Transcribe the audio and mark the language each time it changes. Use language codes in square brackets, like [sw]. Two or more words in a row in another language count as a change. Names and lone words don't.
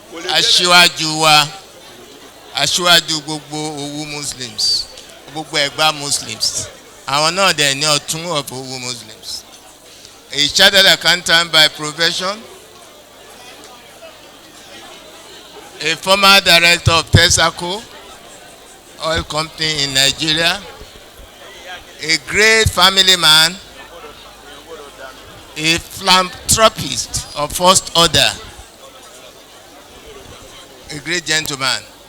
[yo] aṣíwájú wa, aṣíwájú gbogbo Òwu Muslims, gbogbo Ẹ̀gbá Muslims, àwọn náà dẹ̀ ní ọ̀tún [en] of Òwu Muslims. A chartered accountant by profession, a former director of Texaco Oil Company in Nigeria, a great family man, a philanthropist of first order, a great gentleman.